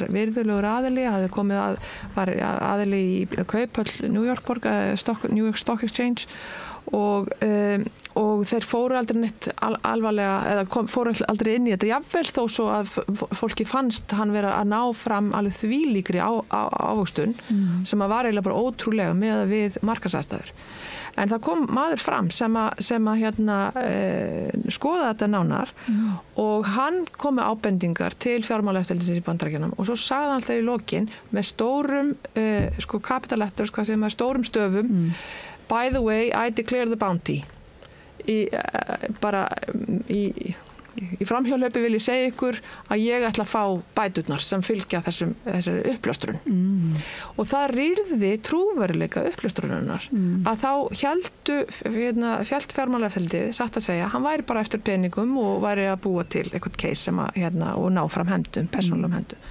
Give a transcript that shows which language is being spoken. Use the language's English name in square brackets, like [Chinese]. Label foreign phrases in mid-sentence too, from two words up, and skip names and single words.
[Icelandic] virðulegur aðili, hafði komið var aðili í Kauphöll New York New York Stock Exchange og þeir fóru aldrei neitt alvarlega, eða fóru aldrei inn í þetta, jafnvel þó svo að fólki fannst hann vera að ná fram alveg þvílíkri ávöxtun sem að var eiginlega bara ótrúlega með við markaðsaðstæður. En það kom maður fram sem að skoða þetta nánar og hann kom með ábendingar til fjármálaeftirlitsins í Bandaríkjunum og svo sagði hann alltaf í lokin með stórum [English] capital letters, [Icelandic] hvað sem er stórum stöfum, [English] by the way, I declare the bounty. [Icelandic] Í framhjálöpi vil ég segja ykkur að ég ætla að fá bæturnar sem fylgja þessari uppljóstrun. Og það rýrði trúveruleika uppljóstrunarinnar að þá hélt fjármálaeftirlitið satt að segja, hann væri bara eftir peningum og væri að búa til eitthvað case sem og ná fram hefndum, persónulegum hefndum.